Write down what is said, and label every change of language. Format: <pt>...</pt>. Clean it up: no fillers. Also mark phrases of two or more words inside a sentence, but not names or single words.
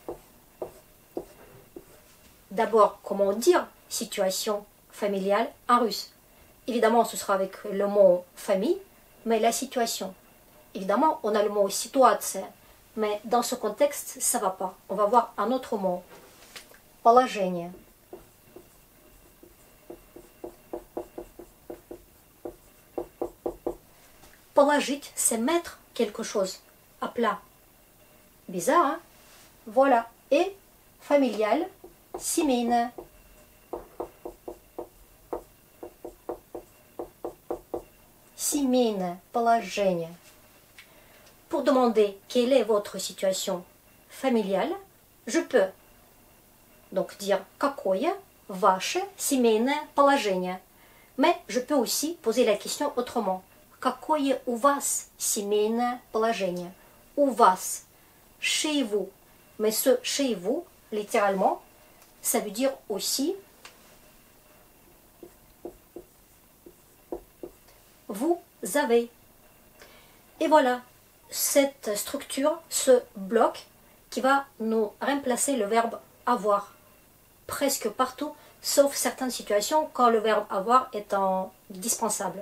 <fr>D'abord, comment dire situation familiale en russe? Évidemment, ce sera avec le mot famille, mais la situation. Évidemment, on a le mot situation, mais dans ce contexte, ça ne va pas. On va voir un autre mot.</fr> <ru>Положение. Положить,</ru> <fr>c'est mettre quelque chose à plat. Bizarre, hein? Voilà. Et familial,</fr> <ru>семейное. Семейное положение.</ru> <fr>Pour demander quelle est votre situation familiale, je peux donc dire</fr> <ru>какое ваше семейное положение.</ru> <fr>Mais je peux aussi poser la question autrement.</fr> <ru>Какое у вас семейное положение? У вас,</ru> <fr>chez vous. Mais ce chez vous, littéralement, ça veut dire aussi vous avez. Et voilà, cette structure, ce bloc qui va nous remplacer le verbe avoir presque partout, sauf certaines situations quand le verbe avoir est indispensable.</fr>